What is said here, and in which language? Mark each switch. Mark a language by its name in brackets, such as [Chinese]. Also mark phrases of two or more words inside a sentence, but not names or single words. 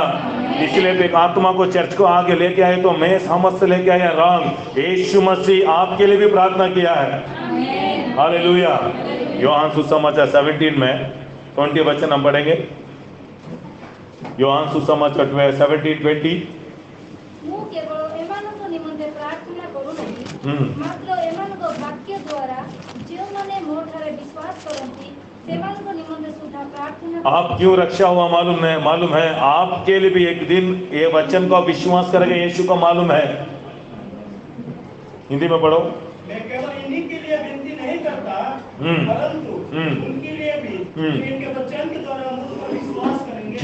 [Hindi] इसलिए एक आत्मा को चर्च को आगे लेके आए तो मैं सामर्थ से लेके आया, रॉन्ग। यीशु मसीह आपके लिए भी प्रार्थना किया है। हालेलुया। योहान सुसमाचार 17 में 20 वचन हम पढ़ेंगे। योहान सुसमाचार 17:20। [Odia] ମୁଁ କେବଳ ଏମାନଙ୍କ ନିମନ୍ତେ ପ୍ରାର୍ଥନା କରୁନାହିଁ, ମାତ୍ର ଏମାନଙ୍କ ବାକ୍ୟ ଦ୍ୱାରା ଯେଉଁମାନେ ମୋ ଠାରେ ବିଶ୍ୱାସ କରନ୍ତି ସେମାନଙ୍କ ନିମନ୍ତେ ସୁଦ୍ଧା ପ୍ରାର୍ଥନା। [Hindi] आप क्यों रक्षा हुआ मालूम है, आपके लिए भी एक दिन ये वचन का विश्वास करेगा, यीशु को मालूम है। हिंदी में पढ़ो। मैं केवल इन्हीं के लिए विनती नहीं करता, परंतु उनके लिए भी इनके वचन के द्वारा मुझ पर विश्वास करेंगे।